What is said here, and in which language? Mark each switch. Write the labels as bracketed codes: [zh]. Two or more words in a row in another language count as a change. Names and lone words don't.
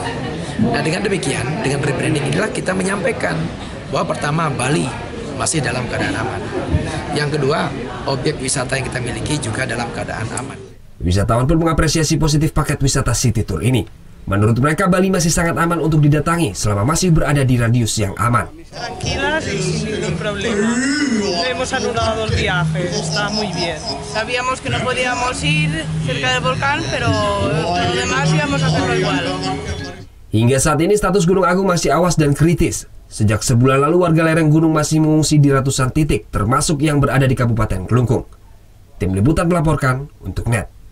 [id] Nah, dengan demikian, dengan rebranding inilah kita menyampaikan bahwa pertama, Bali masih dalam keadaan aman. Yang kedua, objek wisata yang kita miliki juga dalam keadaan aman. Wisatawan pun mengapresiasi positif paket wisata City Tour ini. Menurut mereka, Bali masih sangat aman untuk didatangi selama masih berada di radius yang aman. [es] Tranquilas y sin ningún problema. Hemos anulado el viaje, está muy bien. Sabíamos que no podíamos ir cerca del volcán, pero lo demás íbamos a hacerlo igual. [id] Hingga saat ini status Gunung Agung masih awas dan kritis. Sejak sebulan lalu warga lereng gunung masih mengungsi di ratusan titik, termasuk yang berada di Kabupaten Kelungkung. Tim Liputan melaporkan untuk NET.